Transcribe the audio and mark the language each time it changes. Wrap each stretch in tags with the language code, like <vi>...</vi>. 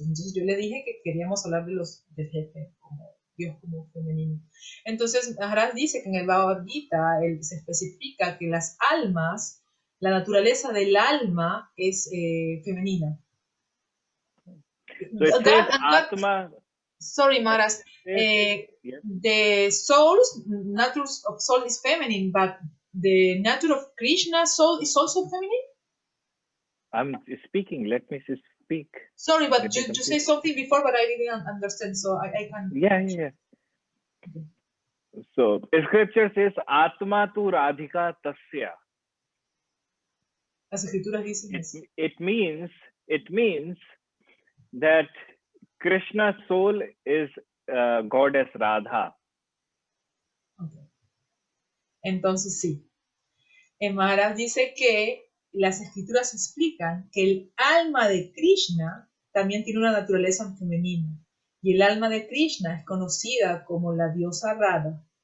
<es>Entonces yo le dije que queríamos hablar del jefe, como Dios como femenino. Entonces Maharaj dice que en el Bhagavad Gita se especifica que las almas, la naturaleza del alma es femenina.</es> <en>So it says Atma. Sorry, Maharaj. The soul's nature of soul is feminine, but the nature of Krishna's soul is also feminine? I'm speaking. Let me speak. Sorry, but you say something before, but I didn't understand, so I can... Yeah. Okay. So the scripture says,</en> <sa>Atma tu Radhika tasya.</sa> <es>Las escrituras dicen eso.</es> <en>It means that Krishna's soul is goddess Radha. Okay.</en> <es>Entonces sí. Maharaj dice que las escrituras explican que el alma de Krishna también tiene una naturaleza femenina. Y el alma de Krishna es conocida como la diosa Radha.</es>